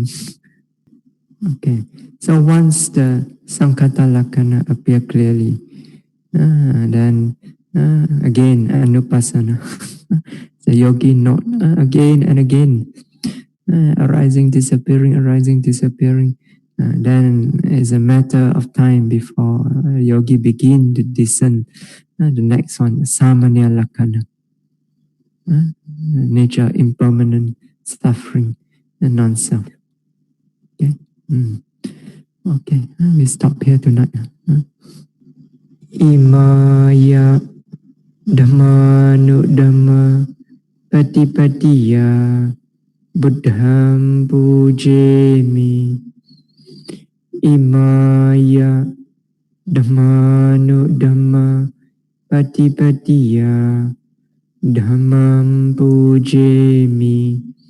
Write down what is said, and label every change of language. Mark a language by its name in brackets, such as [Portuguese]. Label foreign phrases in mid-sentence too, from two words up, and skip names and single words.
[English] Okay, so once the [Pali] Sankhata Lakkhana [English] appear clearly, then again Anupassana. The yogi note again and again, arising, disappearing, arising, disappearing. Then it's a matter of time before yogi begin to discern the next one, [Pali] samaṇera lakkhana, [English] nature, impermanent, suffering, and non-self. Okay, okay. We stop here tonight. [Pali] Imaya Dhamma Dhamma Patipatiya Buddham Pujemi. Imaya Dhamma Dhamma Patipatiya Dhammam Pujemi.